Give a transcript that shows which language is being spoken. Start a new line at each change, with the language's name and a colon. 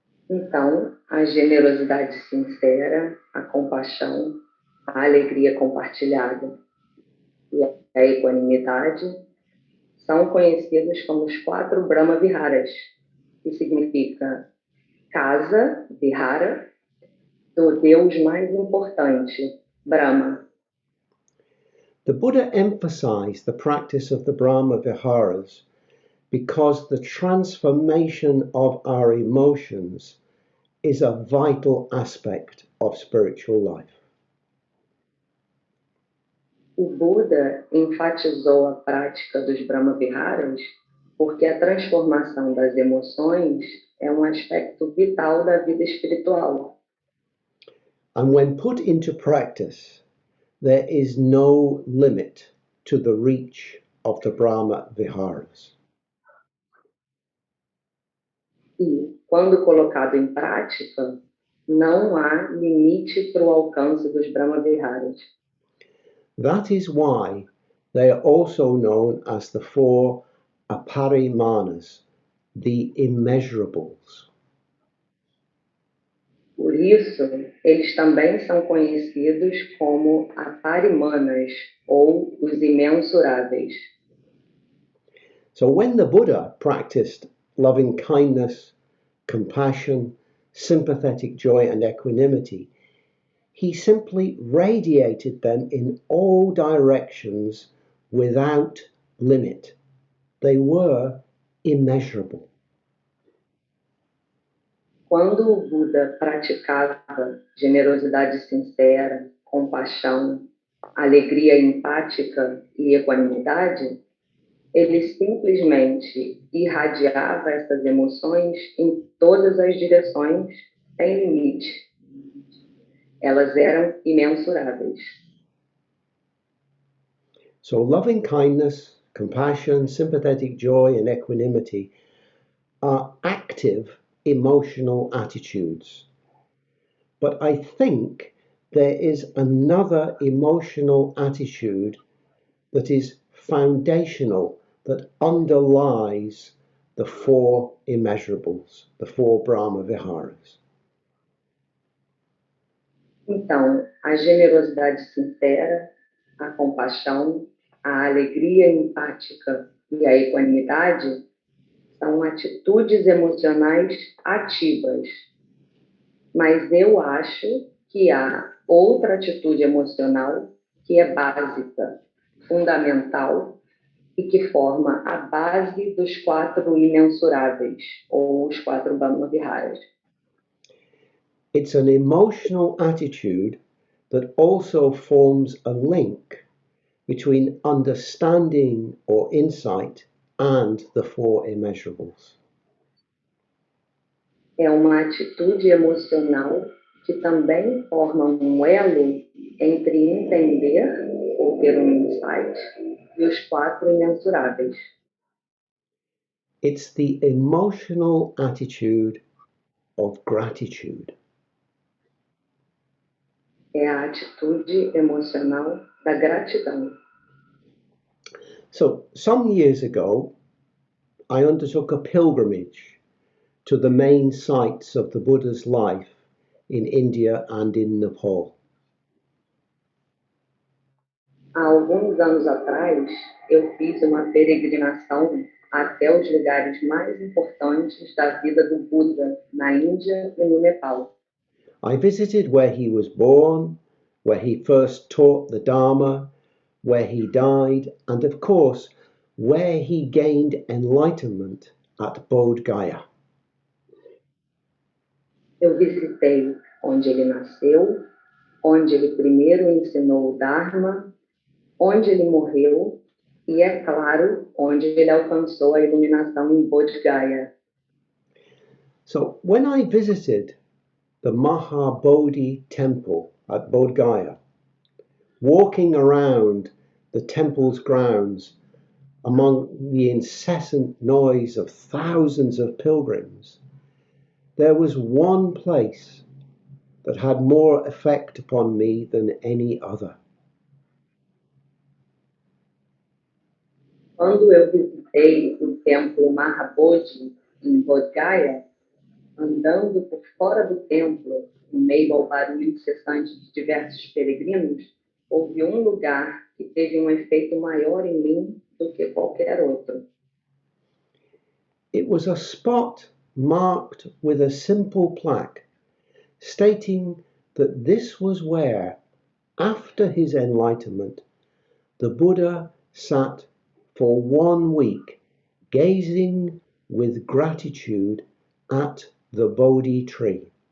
Portuguese: Então, a generosidade sincera, a compaixão, a alegria compartilhada e a equanimidade são conhecidos como os 4 Brahma Viharas, que significa casa, Vihara, do Deus mais importante, Brahma.
English: The Buddha emphasized the practice of the Brahma Viharas because the transformation of our emotions is a vital aspect of spiritual life.
Portuguese: O Buda enfatizou a prática dos Brahma Viharas porque a transformação das emoções é um aspecto vital da vida espiritual.
English: And when put into practice, there is no limit to the reach of the Brahma Viharas.
Portuguese: E, quando colocado em prática, não há limite para o alcance dos Brahma Viharas.
English: That is why they are also known as the 4 aparimanas, the immeasurables.
Portuguese: Por isso, eles também são conhecidos como aparimanas, ou os imensuráveis.
English: So when the Buddha practiced loving kindness, compassion, sympathetic joy, and equanimity, he simply radiated them in all directions without limit. They were immeasurable.
Portuguese: Quando o Buda praticava generosidade sincera, compaixão, alegria empática e equanimidade, ele simplesmente irradiava essas emoções em todas as direções, sem limite. Elas eram imensuráveis.
English: So loving kindness, compassion, sympathetic joy, and equanimity are active emotional attitudes. But I think there is another emotional attitude that is foundational, that underlies the 4 immeasurables, the 4 Brahma Viharas.
Portuguese: Então, a generosidade sincera, a compaixão, a alegria empática e a equanimidade são atitudes emocionais ativas. Mas eu acho que há outra atitude emocional que é básica, fundamental e que forma a base dos 4 imensuráveis, ou os 4 Brahma Viharas.
English: It's an emotional attitude that also forms a link between understanding or insight and the 4 immeasurables.
Portuguese: É uma atitude emocional que também forma um elo entre entender ou ter insight, e os 4 imensuráveis.
English: It's the emotional attitude of gratitude.
Portuguese: É a atitude emocional da gratidão.
English: So, some years ago, I undertook a pilgrimage to the main sites of the Buddha's life in India and in Nepal.
Portuguese: Há alguns anos atrás, eu fiz uma peregrinação até os lugares mais importantes da vida do Buda na Índia e no Nepal.
English: I visited where he was born, where he first taught the Dharma, where he died, and of course, where he gained enlightenment at Bodh Gaya.
Portuguese: Eu visitei onde ele nasceu, onde ele primeiro ensinou o Dharma, onde ele morreu e, é claro, onde ele alcançou a iluminação em Bodh Gaya.
English: So when I visited the Mahabodhi temple at Bodh Gaya, walking around the temple's grounds among the incessant noise of thousands of pilgrims, there was one place that had more effect upon me than any other.
Portuguese: Quando eu visitei o templo Mahabodhi em Bodh Gaya, andando por fora do templo, em meio ao barulho incessante de diversos peregrinos, houve um lugar que teve um efeito maior em mim do que qualquer outro.
English: It was a spot marked with a simple plaque stating that this was where, after his enlightenment, the Buddha sat for 1 week gazing with gratitude at the Bodhi tree.